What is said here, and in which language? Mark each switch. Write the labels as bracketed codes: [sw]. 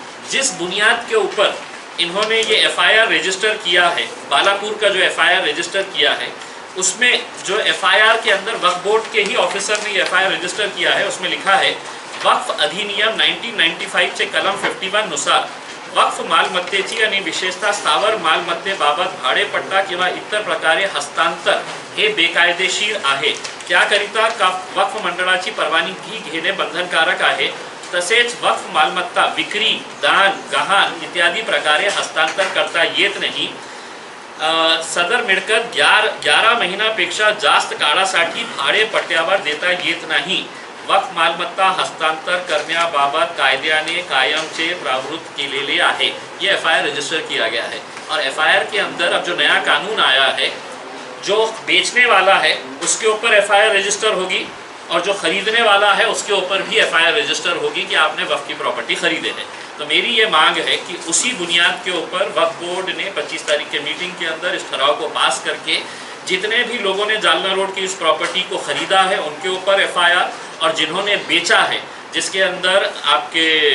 [hi] जिस बुनियाद के ऊपर इन्होंने ये FIR रजिस्टर किया है, बालापुर का जो FIR रजिस्टर किया है, उसमें जो FIR के अंदर वक्फ बोर्ड के ही ऑफिसर ने ये FIR रजिस्टर किया है, उसमें लिखा है [mr] वक्फ अधिनियम 1995 चे कलम 51 नुसार वक्फ मालमत्तेची आणि विशेषतः स्थावर मालमत्तेबाबत भाडेपट्टा किंवा इतर प्रकारे हस्तांतर हे बेकायदेशीर आहे, त्याकरिता वक्फ मंडळाची परवानगी घेणे बंधनकारक आहे। तसेच वक्फ मालमत्ता विक्री, दान, गहाण इत्यादी प्रकारे हस्तांतर करता येत नाही। सदर मिळकत 11 महिन्यापेक्षा जास्त काळासाठी भाडेपट्ट्यावर देता येत नाही। वक्फ मालमत्ता हस्तांतर करण्याबाबत कायद्याने कायमचे प्रावधान केलेले आहे। [hi] ये FIR रजिस्टर किया गया है और FIR के अंदर अब जो नया कानून आया है, जो बेचने वाला है उसके ऊपर FIR रजिस्टर होगी और जो खरीदने वाला है उसके ऊपर भी FIR रजिस्टर होगी कि आपने वक्फ की प्रॉपर्टी खरीदे है। तो मेरी ये मांग है कि उसी बुनियाद के ऊपर वक्फ बोर्ड ने 25 तारीख के मीटिंग के अंदर इस ठराव को पास करके जितने भी लोगों ने जालना रोड की इस प्रॉपर्टी को ख़रीदा है उनके ऊपर FIR और जिन्होंने बेचा है, जिसके अंदर आपके